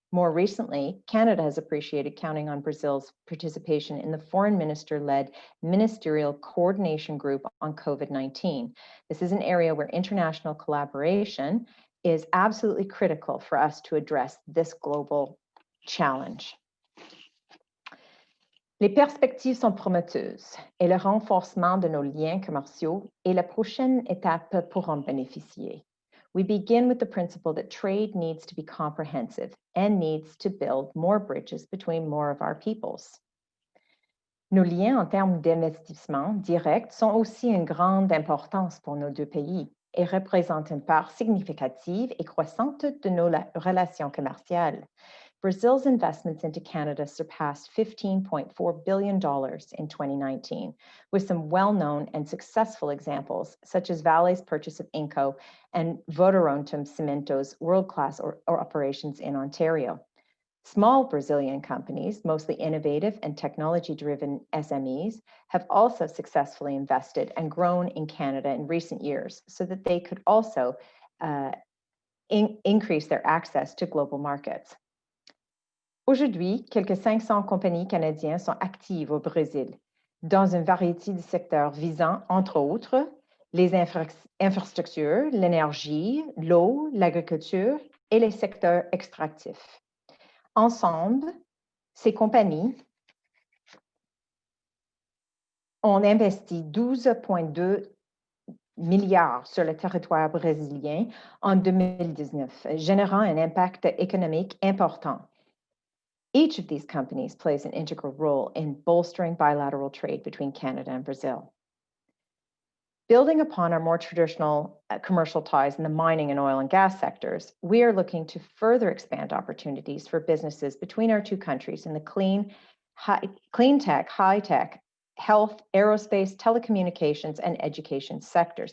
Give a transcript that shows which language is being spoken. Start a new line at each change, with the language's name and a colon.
English: More recently, Canada has appreciated counting on Brazil's participation in the Foreign Minister-led Ministerial Coordination Group on COVID-19. This is an area where international collaboration is absolutely critical for us to address this global challenge.
French: Les perspectives sont prometteuses et le renforcement de nos liens commerciaux est la prochaine étape pour en bénéficier.
English: We begin with the principle that trade needs to be comprehensive and needs to build more bridges between more of our peoples.
French: Nos liens en termes d'investissement direct sont aussi une grande importance pour nos deux pays et représentent une part significative et croissante de nos relations commerciales.
English: Brazil's investments into Canada surpassed $15.4 billion in 2019, with some well-known and successful examples, such as Vale's purchase of Inco and Votorantim Cimento's world-class operations in Ontario. Small Brazilian companies, mostly innovative and technology-driven SMEs, have also successfully invested and grown in Canada in recent years so that they could also increase their access to global markets.
French: Aujourd'hui, quelques 500 compagnies canadiennes sont actives au Brésil, dans une variété de secteurs visant, entre autres, les infrastructures, l'énergie, l'eau, l'agriculture et les secteurs extractifs. Ensemble, ces compagnies ont investi 12,2 milliards sur le territoire brésilien en 2019, générant un impact économique important.
English: Each of these companies plays an integral role in bolstering bilateral trade between Canada and Brazil. Building upon our more traditional commercial ties in the mining and oil and gas sectors, we are looking to further expand opportunities for businesses between our two countries in the clean tech, high tech, health, aerospace, telecommunications, and education sectors.